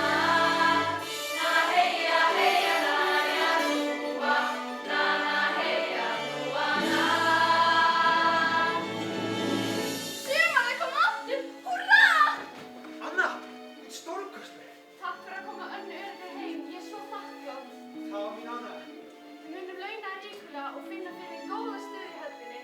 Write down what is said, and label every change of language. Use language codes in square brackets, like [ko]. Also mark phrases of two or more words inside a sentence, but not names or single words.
[is] Na heya heya na ya nua. Na na heya nua na. Sumarið kom aftur, húrra! Anna, þú ert stórkostleg. Takk fyrir að koma Önnu öruggur heim. Ég er svo þakklát. Það var mín ánægja. Við munum launa þér ríkulega og finna fyrir góða stöðu í höfninni.